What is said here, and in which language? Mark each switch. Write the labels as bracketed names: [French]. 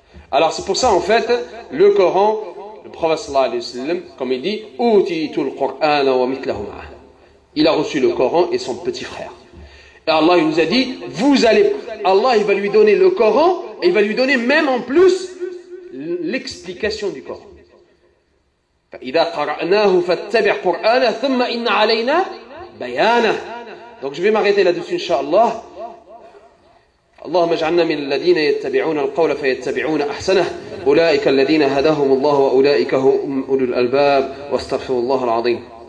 [French] Alors c'est pour ça en fait, le Coran, le prophète sallallahu alayhi wa sallam, comme il dit, [Arabic] Utitul Qur'ana wa mithlahu ma'ah. [French] Il a reçu le Coran et son petit frère. Et Allah il nous a dit, Allah il va lui donner le Coran et il va lui donner même en plus l'explication du Coran. [Arabic] فإذا قرأناه فاتبع قرآنه ثم إن علينا بيانه. [French] Donc je vais m'arrêter là-dessus Inch'Allah. [Arabic] اللهم اجعلنا من الذين يتبعون القول فيتبعون أحسنه أولئك الذين هداهم الله وأولئك هم أولو الألباب واستغفر الله العظيم.